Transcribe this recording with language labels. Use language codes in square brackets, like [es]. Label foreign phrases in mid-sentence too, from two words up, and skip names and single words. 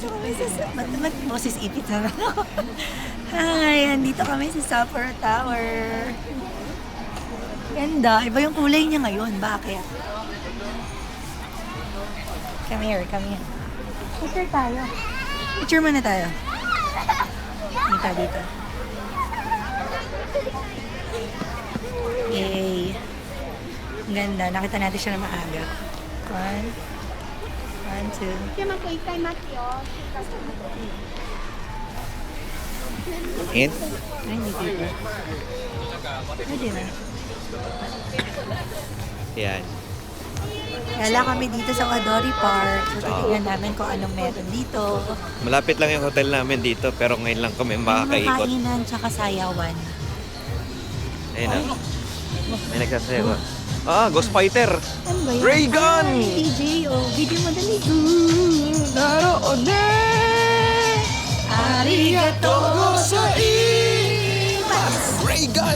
[tl] Ba't boses ipit na lang ako? Hi, andito kami sa Sapporo Tower. Ganda. Iba yung kulay niya ngayon. Bakit? [en] Come here, come here. [tl] Picture tayo. Picture muna tayo. Dito. Yay. Ang ganda. Nakita natin siya na maaga. 1, 2. [ja] でも一回待ってよ。 In? [tl] Ay, hindi dito. Pwede na. Yan. Kala kami dito sa Wadori Park. So, titignan namin kung anong meron dito. Malapit lang yung hotel namin dito, pero ngayon lang kami makakaikot. Kainan tsaka sayawan. Ayun na. May nagsasayaw. Ghost Fighter! Ano ba yun? [en] Ray gun! [tl] Ay, DJ, oh. Video mo dali. Naroon na! [ja] ありがとうございます! [en] Ray gun!